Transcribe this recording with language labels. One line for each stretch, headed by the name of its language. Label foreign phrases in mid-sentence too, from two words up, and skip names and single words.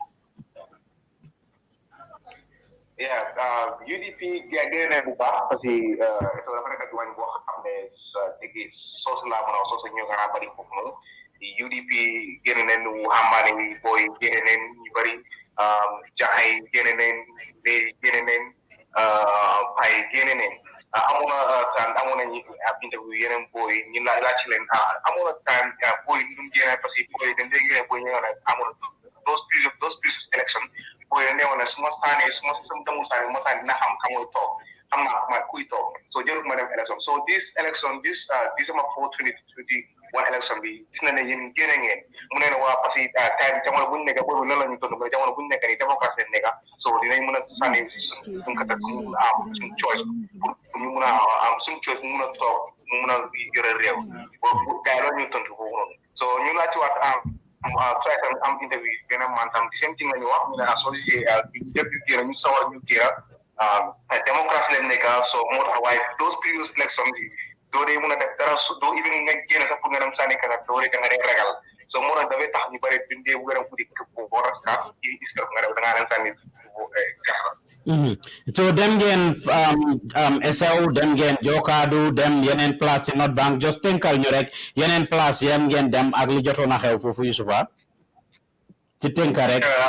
Wolof: UDP génne bu baax
French: parce que
Wolof: dafa nekk diwaan boo xam ne dégg soos laa mën a soos ñoo gën a bari foofu noonu UDP génne neen waxambaane yi booy génne neen ñu bari jaxay génne neen léegi génne neen pay génne neen amoon na interview yeneen booy ñu laaj ci leen amoon na temps booy nu mu génne
French: parce que
Wolof: booy dañ dee génne booy ñëw na amoon
English: those previous election
Wolof: booy newoon na su ma demul saane ma saane na xam mooy toog xam naa ma kuy toog so jërul ma dem election
English: so this December
Wolof: 4 2021 election bi gis na ne yéen génne ngeen mu ne waa
French: parce que
Wolof: time jamono bu ñu nekk boobu loolu la ñu toll mais jamono bu ñu nekk nii démocratie nekk so dinañ mën a sànni suñ ko mu am suñ choice pour ñu mun a am suñ choice mu mun a toog mu mun a yore réew pour gars yi loolu ñu tontu foofu noonu so ñu laa ci waat try am interview benn man tam
English: the same thing
Wolof: la ñu wax ñu ne associé ñëpp ñu génn ñu sawar ñu génn démocratie lañ nekk so moo tax waaye
English: those previous elections
Wolof: doo dee mun a def dara su doo even nga génn sax pour nga dem sànni kasa doo dee da nga dee ragal so moo tax dafay tax ñu bëri dundee bu gën a fudi këpp boo rasta iskar nga def da ngaa dem sànni kasa so dem ngeen SAO dem ngeen Jokaadu dem yeneen place ci North Bank just tënkal ñu rek yeneen place yam ngeen dem ak li jotoon a xew foofu Youssoufa ci tënka rek